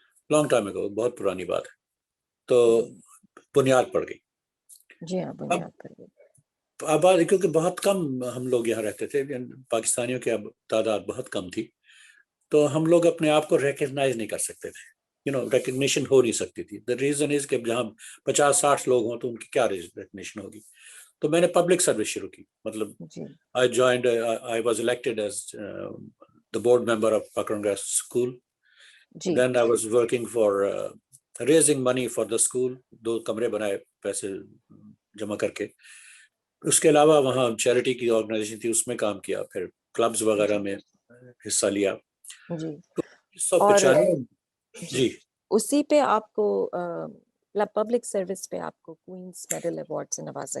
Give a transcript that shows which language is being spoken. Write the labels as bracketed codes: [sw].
[en] long time ago, [ur] بہت پرانی بات ہے. تو جی بنیاد پڑ گئی. جی ہاں، اب بنیاد پر گئی. آباد, کیونکہ بہت کم ہم لوگ یہاں رہتے تھے, پاکستانیوں کی اب تعداد بہت کم تھی, تو ہم لوگ اپنے آپ کو ریکگنائز نہیں کر سکتے تھے. ریکگنیشن ہو نہیں سکتی تھی. [en] the reason is [ur] کہ جہاں 50-60 لوگ ہوں تو ان کی کیا ریکگنیشن ہوگی. تو میں نے پبلک سروس شروع کی. مطلب جی [en] I was elected as the board member of Pakran Grass School. [ur] جی [en] Then I was working for raising money for the school. [ur] 2 کمرے بنائے پیسے جمع کر کے. اس کے علاوہ وہاں چیریٹی کی آرگنائزیشن تھی, اس میں کام کیا. پھر کلبز وغیرہ جی میں حصہ لیا. جی. تو اور 1995. جی جی اسی پہ آپ کو پبلک سروس پہ آپ کو کوئنس میڈل ایوارڈ سے نوازا